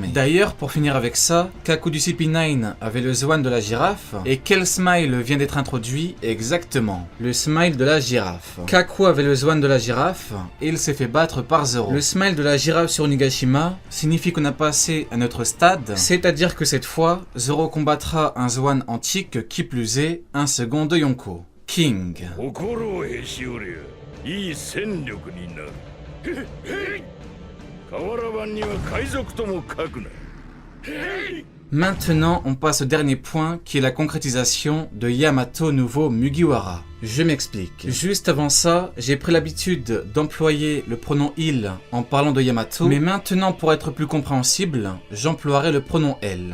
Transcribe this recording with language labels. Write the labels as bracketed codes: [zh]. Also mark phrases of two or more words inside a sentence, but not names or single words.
[fr] D'ailleurs, pour finir avec ça, Kaku du CP9 avait le Zoan de la girafe, et quel smile vient d'être introduit exactement? Le smile de la girafe. Kaku avait le Zoan de la girafe, et il s'est fait battre par Zoro. Le smile de la girafe sur Onigashima signifie qu'on a passé à notre stade, c'est-à-dire que cette fois, Zoro combattra un Zoan antique, qui plus est, un second de Yonko. King. [ja] 心をへし折りゃいい戦力になる。瓦版には海賊とも書くな。 [fr] Maintenant, on passe au dernier point qui est la concrétisation de Yamato nouveau Mugiwara. Je m'explique. Juste avant ça, j'ai pris l'habitude d'employer le pronom il en parlant de Yamato, mais maintenant, pour être plus compréhensible, j'emploierai le pronom elle.